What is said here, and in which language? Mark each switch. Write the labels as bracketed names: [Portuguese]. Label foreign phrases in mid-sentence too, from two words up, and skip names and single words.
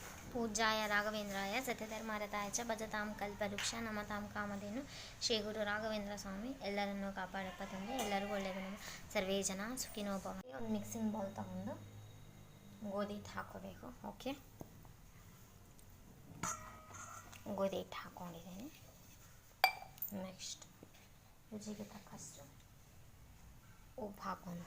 [Sanskrit] पूज्याय राघवेंद्राय सत्यधर्मरताय च भजतां कल्पवृक्ष नमतां कामधेनु [Kannada] ಶ್ರೀ ಗುರು ರಾಘವೇಂದ್ರ ಸ್ವಾಮಿ ಎಲ್ಲರನ್ನೂ ಕಾಪಾಡಪ್ಪ ತಂದೆ. ಎಲ್ಲರಿಗೂ ಒಳ್ಳೆಯದು. [Sanskrit] ನಮ್ಮ ಸರ್ವೇ ಜನ ಸುಖಿನೋ ಭವಂತು. [Kannada] ಒಂದು [English] mixing bowl [Kannada] ತಗೊಂಡು ಗೋಧಿ ಹಿಟ್ಟು ಹಾಕ್ಕೋಬೇಕು. ಓಕೆ, ಗೋಧಿ ಹಿಟ್ಟು ಹಾಕ್ಕೊಂಡಿದ್ದೀನಿ. ನೆಕ್ಸ್ಟ್ ರುಚಿಗೆ ತಕ್ಕಷ್ಟು ಉಪ್ಪು ಹಾಕೋಣ.